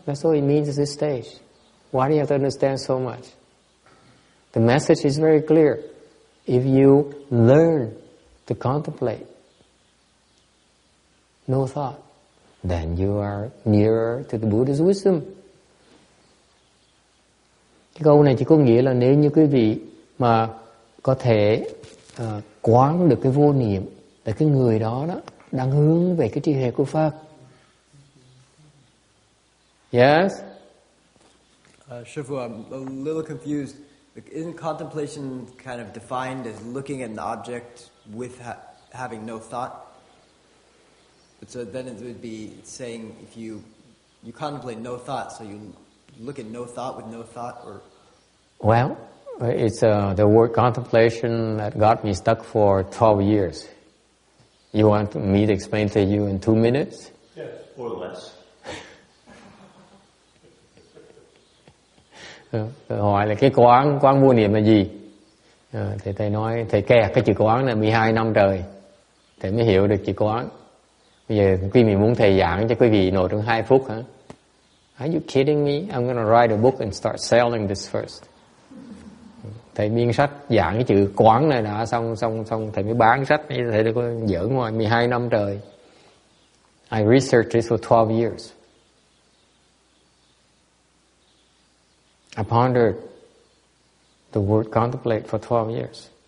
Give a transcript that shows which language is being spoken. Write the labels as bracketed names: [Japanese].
[English] That's all it means at this stage. Why do you have to understand so much? The message is very clear. If you learn to contemplate no thought, then you are nearer to the Buddha's wisdom. [Vietnamese] Cái câu này chỉ có nghĩa là nếu như quý vị mà có thể quán được cái vô niệm, là cái người đó đang hướng về cái trí huệ của Pháp. [English] Yes? Shifu, I'm a little confused. Isn't contemplation kind of defined as looking at an object with having no thought? So then it would be saying if you contemplate no thought, so you look at no thought with no thought, or? Well, it's the word contemplation that got me stuck for 12 years. You want me to explain to you in 2 minutes? Yes, or less. [Vietnamese] Hỏi là cái quán vô niệm là gì? Thì thầy nói thầy kẹt cái chữ quán là 12 năm trời thầy mới hiểu được chữ quán. Bây giờ quý vị muốn thầy giảng cho quý vị nội trong 2 phút hả? [English] Are you kidding me? I'm gonna write a book and start selling this first. [Vietnamese] Thầy biên sách giảng cái chữ quán này đã xong thầy mới bán sách. Thầy đã có giỡn ngoài 12 năm trời. [English] I researched this for 12 years. I pondered the word contemplate for 12 years.